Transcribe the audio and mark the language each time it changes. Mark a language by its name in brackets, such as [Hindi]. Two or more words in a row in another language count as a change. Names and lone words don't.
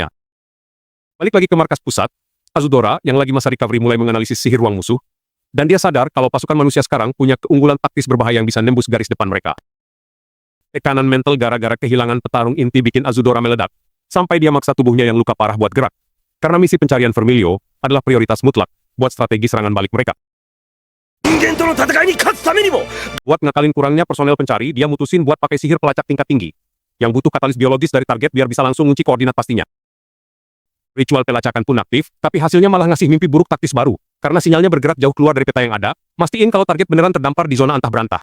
[Indonesian] Balik lagi ke markas pusat, Azudora yang lagi masa recovery mulai menganalisis sihir ruang musuh, dan dia sadar kalau pasukan manusia sekarang punya keunggulan taktis berbahaya yang bisa nembus garis depan mereka. Tekanan mental gara-gara kehilangan petarung inti bikin Azudora meledak, sampai dia maksa tubuhnya yang luka parah buat gerak. Karena misi pencarian Vermilio adalah prioritas mutlak, buat strategi serangan balik mereka. [Japanese] 人間との戦いに勝つためにも [Indonesian] Buat ngakalin kurangnya personel pencari, dia mutusin buat pakai sihir pelacak tingkat tinggi. Yang butuh katalis biologis dari target biar bisa langsung ngunci koordinat pastinya. Ritual pelacakan pun aktif, tapi hasilnya malah ngasih mimpi buruk taktis baru. Karena sinyalnya bergerak jauh keluar dari peta yang ada, mastiin kalau target beneran terdampar di zona antah berantah.